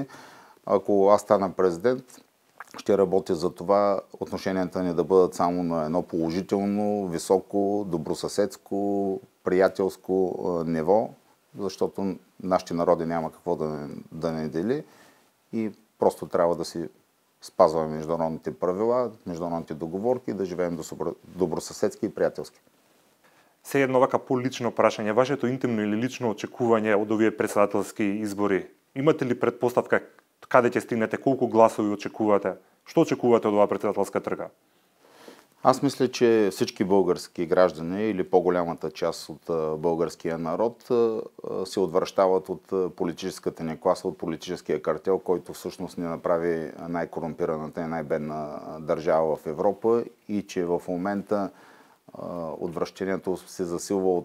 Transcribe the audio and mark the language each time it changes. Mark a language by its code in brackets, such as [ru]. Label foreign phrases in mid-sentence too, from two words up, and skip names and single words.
[bg] Ако аз стана президент, ще работя за това отношенията ни да бъдат само на едно положително, високо, добросъседско, приятелско ниво, защото нашите народи няма какво да не дели и просто трябва да си спазваме международните правила, международните договорки и да живеем добросъседски и приятелски. [mk] Се едно вака по-лично прашање, вашето интимно или лично очекување од овие председателски избори, имате ли предпоставка каде ќе стигнете, колку гласови очекувате? Што очекувате од оваа председателска трга? [bg] Аз мисля, че всички български граждани или по-голямата част от българския народ се отвръщават от политическата ни класа, от политическия картел, който всъщност ни направи най-корумпираната и най-бедна държава в Европа и че в момента отвращението се засилва от